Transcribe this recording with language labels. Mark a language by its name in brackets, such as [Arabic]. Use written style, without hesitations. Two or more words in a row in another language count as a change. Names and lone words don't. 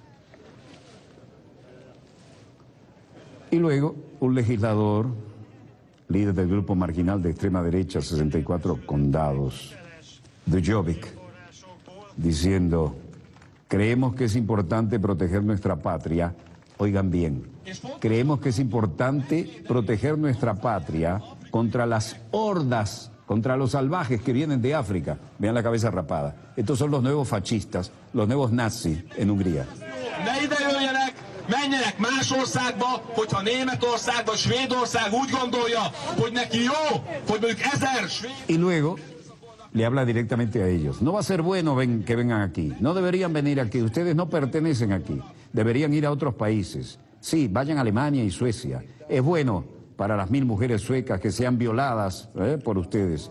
[Spanish] Y luego, un legislador, líder del grupo marginal de extrema derecha, 64 condados, de Jobbik, diciendo, creemos que es importante proteger nuestra patria. Oigan bien, creemos que es importante proteger nuestra patria contra las hordas, contra los salvajes que vienen de África. Vean la cabeza rapada. Estos son los nuevos fascistas, los nuevos nazis en Hungría. [Hungarian] Menjenek más országba, hogyha Németország vagy Svédország úgy gondolja, hogy neki jó, hogy mondjuk 1000 svéd... [Spanish] Y luego le habla directamente a ellos. No va a ser bueno que vengan aquí. No deberían venir aquí. Ustedes no pertenecen aquí. Deberían ir a otros países. Sí, vayan a Alemania y Suecia. Es bueno para las 1000 mujeres suecas que sean violadas por ustedes.